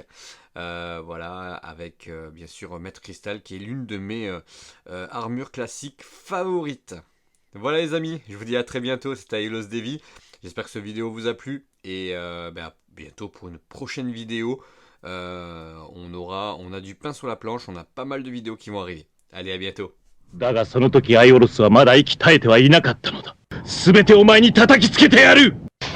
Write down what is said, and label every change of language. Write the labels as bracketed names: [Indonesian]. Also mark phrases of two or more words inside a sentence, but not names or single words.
[French] Voilà, avec bien sûr Maître Cristal, qui est l'une de mes armures classiques favorites. Voilà les amis, je vous dis à très bientôt, c'était Ailos Devi. J'espère que cette vidéo vous a plu et ben, à bientôt pour une prochaine vidéo. On a du pain sur la planche, on a pas mal de vidéos qui vont arriver. Allez, à bientôt. [Japanese] だがその時アイオロスはまだ息絶えてはいなかったのだ。すべてお前に叩きつけてやる